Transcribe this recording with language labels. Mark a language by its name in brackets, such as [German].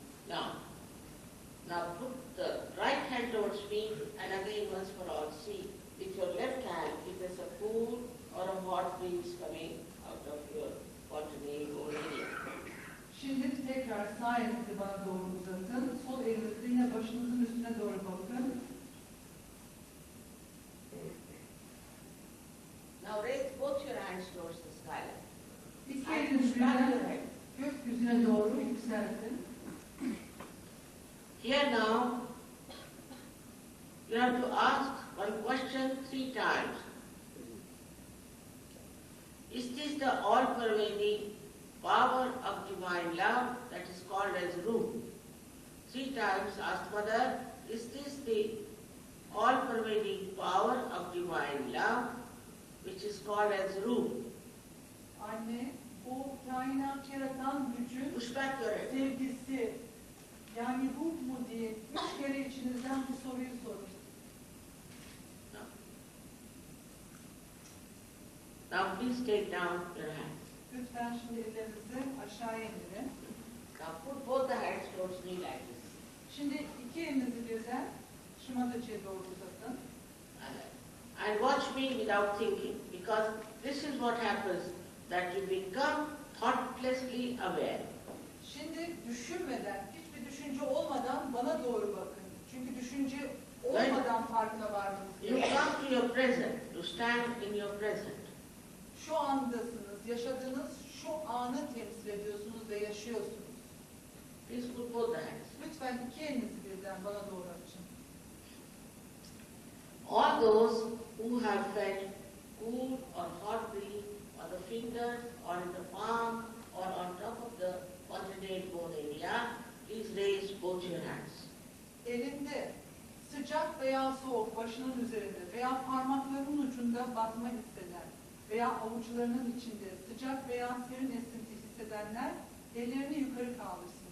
[English] Now, now put the right hand towards me and again once for all see with your left hand if there's a cool or a hot breeze coming out of your fontanelle bone area. [Turkish] Şimdi tekrar sağ elinizi bana doğru uzatın. Sol elinizi yine başınızın üstüne doğru bakın. [English] Now raise both your hands towards the sky. [Turkish] İki elinizi [English] push back your [Turkish] birden [English] head. [Turkish] gökyüzüne doğru yükseltin. [English] Here now, you have to ask one question 3 times. Is this the all-pervading power of divine love that is called as Ruh? 3 times ask Mother, is this the all-pervading power of divine love which is called as Ruh? [Turkish] Anne, o kainat yaratan gücün [English] Push back your head. [Turkish] sevgisi, yani ruh mu diye 3 kere içinizden bu soruyu sorun. [English] Now please take down your hands. [Turkish] Lütfen şimdi ellerinizi aşağıya indirin. [English] Now put both the hands towards me like this. [Turkish] Şimdi iki elinizi birden şımadacıya doğru uzatın. [English] And watch me without thinking, because this is what happens, that you become thoughtlessly aware. [Turkish] Şimdi düşünmeden, hiçbir düşünce olmadan bana doğru bakın. Çünkü düşünce olmadan farkına varmanız [English] You [Turkish] gerekiyor. [English] come to your present, to stand in your present. [Turkish] Şu andasınız, yaşadığınız şu anı temsil ediyorsunuz ve yaşıyorsunuz. [English] Please put both the hands. [Turkish] Lütfen iki elinizi birden bana doğru açın. [English] All those who have felt cool or hot breeze on the fingers or in the palm or on top of the coordinate bone area, please raise both your hands. [Turkish] Elinde sıcak veya soğuk başının üzerinde veya parmaklarının ucunda batma hisseden veya avuçlarının içinde sıcak veya serin esinti hissedenler ellerini yukarı kaldırsınlar.